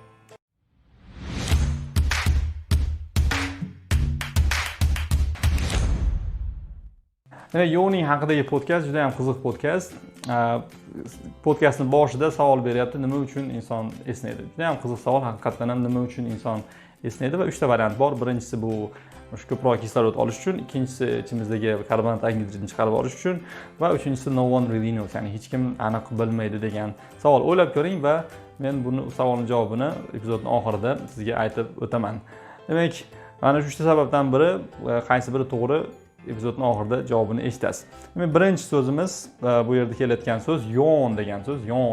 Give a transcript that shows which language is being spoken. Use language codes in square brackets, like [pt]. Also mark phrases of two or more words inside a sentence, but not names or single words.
[uz] Demak, yawning haqidagi podkast juda ham qiziq podkast. Podkastning boshida savol beryapti, nima uchun inson esnaydi? Juda ham qiziq savol, haqiqatdan ham nima uchun inson esnaydi va 3 ta variant bor. Birinchisi bu ko'proq kislorod olish uchun, ikkinchisi ichimizdagi karbonat angidridni chiqarib olish uchun va uchinchisi [en] no one really knows, [uz] ya'ni hech kim aniq bilmaydi degan savol. O'ylab ko'ring va men buni savolning javobini epizodning oxirida sizga aytib o'taman. Demak, mana shu 3 ta sababdan biri, qaysi biri to'g'ri, epizodning oxirida javobini eshitasiz. Demak, birinchi so'zimiz, bu yerda kelayotgan so'z yawn degan so'z, yawn.